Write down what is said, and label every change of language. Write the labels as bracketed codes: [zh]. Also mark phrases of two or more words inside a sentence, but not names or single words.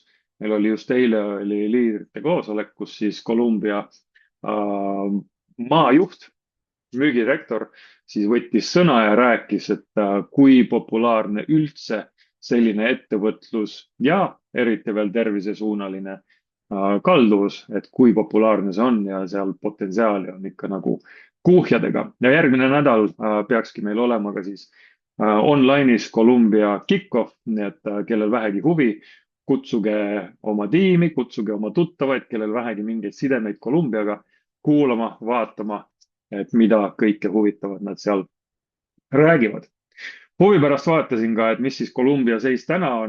[et] Meil oli just eile oli liidrite koosolek, kus siis Kolumbia maajuht, müügidirektor, siis võttis sõna ja rääkis, et kui populaarne üldse selline ettevõtlus ja eriti veel tervisesuunaline kalduvus, et kui populaarne see on ja seal potentsiaali on ikka nagu kuhjadega. Ja järgmine nädal peakski meil olema ka siis online'is Columbia kick-off, nii et kellel vähegi huvi, kutsuge oma tiimi, kutsuge oma tuttavaid, kellel vähegi mingeid sidemeid Columbiaga kuulama, vaatama, et mida kõike huvitavat nad seal räägivad. Huvi pärast vaatasin ka, et mis siis Columbia seis täna on.